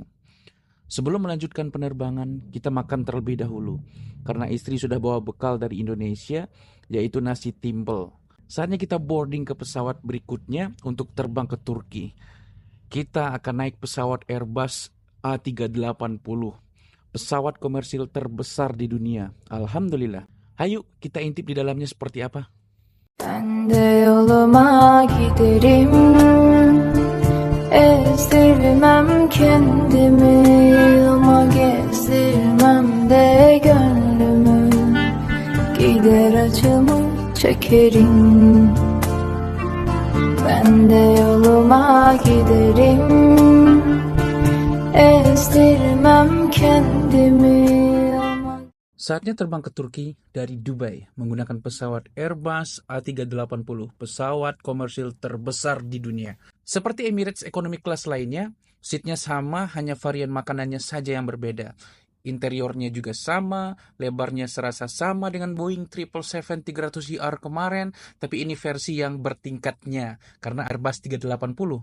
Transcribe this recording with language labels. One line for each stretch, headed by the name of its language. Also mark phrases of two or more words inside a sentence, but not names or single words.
Indonesian: Sebelum melanjutkan penerbangan, kita makan terlebih dahulu, karena istri sudah bawa bekal dari Indonesia, yaitu nasi timbel. Saatnya kita boarding ke pesawat berikutnya untuk terbang ke Turki. Kita akan naik pesawat Airbus A380. Pesawat komersil terbesar di dunia. Alhamdulillah. Hayu, kita intip di dalamnya seperti apa.
Turkish: Ben de yoluma giderim, ezdirmem kendimi, ama gezdirmem de gönlümü, gider acımı çekerim. Ben de yoluma giderim, ezdirmem kendimi.
Indonesian: Saatnya terbang ke Turki dari Dubai menggunakan pesawat Airbus A380, pesawat komersil terbesar di dunia. Seperti Emirates Economy Class lainnya, seatnya sama, hanya varian makanannya saja yang berbeda. Interiornya juga sama, lebarnya serasa sama dengan Boeing 777 300ER kemarin, tapi ini versi yang bertingkatnya karena Airbus 380.